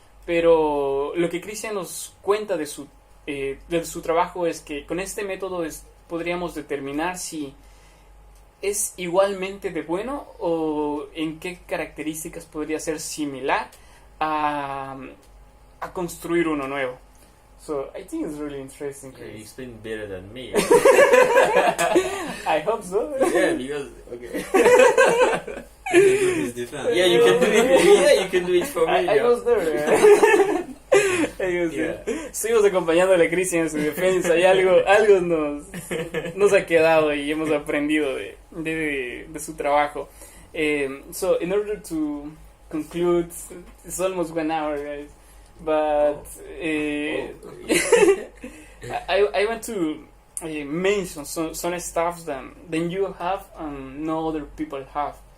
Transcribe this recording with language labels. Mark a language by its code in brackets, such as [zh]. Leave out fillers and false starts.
[es] Pero lo que Cristian nos cuenta de su trabajo es que con este método podríamos determinar si es igualmente de bueno o en qué características podría ser similar a construir uno nuevo. [en] So I think it's really interesting. You explain better than me. I hope so. Yeah, because okay. It's different. Yeah, you can do it. Yeah, you can do it for me. I yeah. was there. Yeah. [es] Seguimos acompañándole a Cristian en su defensa y algo nos ha quedado y hemos aprendido de su trabajo. [en] So in order to conclude, it's almost 1 hour, guys. But I want to mention some stuff that you have and no other people have.